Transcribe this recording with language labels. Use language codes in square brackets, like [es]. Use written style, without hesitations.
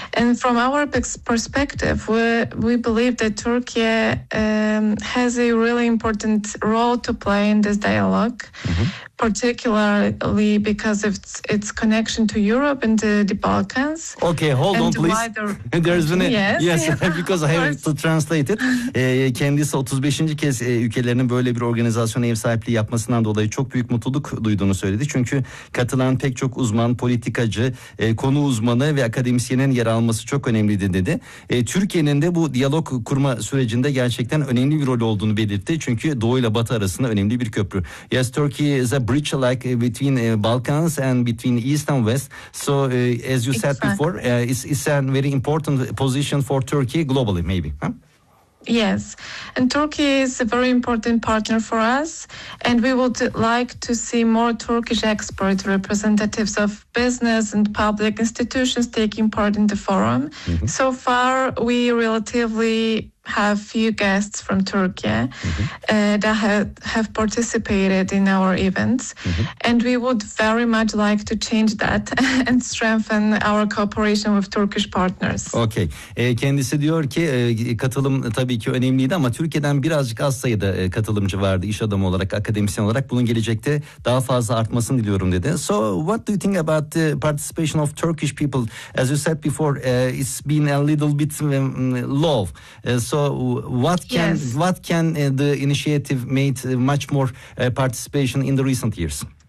[en] And from our perspective, we believe that Turkey has a really important role to play in this dialogue. Mm-hmm. Particularly because of its connection to Europe and the Balkans. Okay, hold on please. There's been a, yes, because I have to translate it. [tr] Kendisi 35. kez ülkelerinin böyle bir organizasyona ev sahipliği yapmasından dolayı çok büyük mutluluk duyduğunu söyledi. Çünkü katılan pek çok uzman, politikacı, konu uzmanı ve akademisyenin yer alması çok önemliydi dedi. Türkiye'nin de bu diyalog kurma sürecinde gerçekten önemli bir rol olduğunu belirtti. Çünkü Doğu ile Batı arasında önemli bir köprü. [en] Yes, Turkey is a bridge like between Balkans and between East and West. So as you said before, it's a very important position for Turkey globally, maybe. Yes, and Turkey is a very important partner for us, and we would like to see more Turkish experts, representatives of business and public institutions taking part in the forum. Mm-hmm. So far, we relatively have few guests from Turkey that have participated in our events, and we would very much like to change that and strengthen our cooperation with Turkish partners. [tr] Okay, kendisi diyor ki katılım tabii ki önemliydi ama Türkiye'den birazcık az sayıda katılımcı vardı, iş adamı olarak, akademisyen olarak. Bunun gelecekte daha fazla artmasını diliyorum dedi. [en] So what do you think about the participation of Turkish people? As you said before, it's been a little bit low. So what can the initiative made much more participation in the recent years?